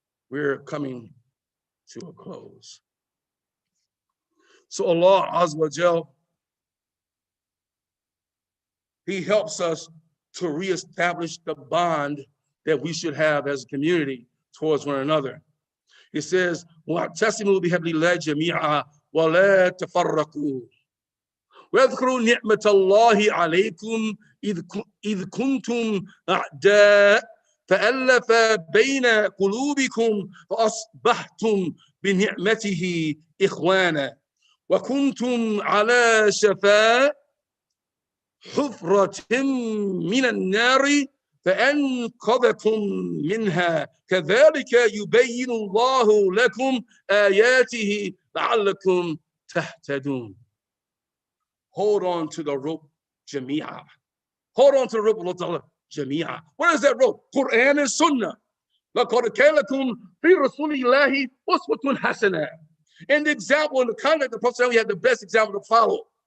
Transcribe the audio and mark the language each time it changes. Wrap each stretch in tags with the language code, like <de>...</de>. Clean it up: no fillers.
<en>We're coming to a close. So Allah Azza wa Jal, he helps us to reestablish the bond that we should have as a community towards one another. He says,</en> <ar>وَاعْتَصِمُوا بِحَبْلِ اللَّهِ جَمِيعًا وَلَا تَفَرَّقُوا وَاذْكُرُوا نِعْمَةَ اللَّهِ عَلَيْكُمْ إِذْ كُنْتُمْ أَعْدَاءَ فألف بين قلوبكم فأصبحتم بنعمته إخوانا وكنتم على شفا حفرة من النار فأنقذكم منها كذلك يبين الله لكم آياته لعلكم تهتدون.</ar> <en>Hold on to the rope, Jamia. Hold on to the rope, Allah. Jamia. What is that rope? Quran and Sunnah.</en> <ar>لَقَدْ كَانَ لَكُمْ فِي رَسُولِ اللَّهِ أُسْوَةٌ حَسَنَةٌ.</ar> <en>In the example, in the conduct of the Prophet, we had the best example to follow.</en>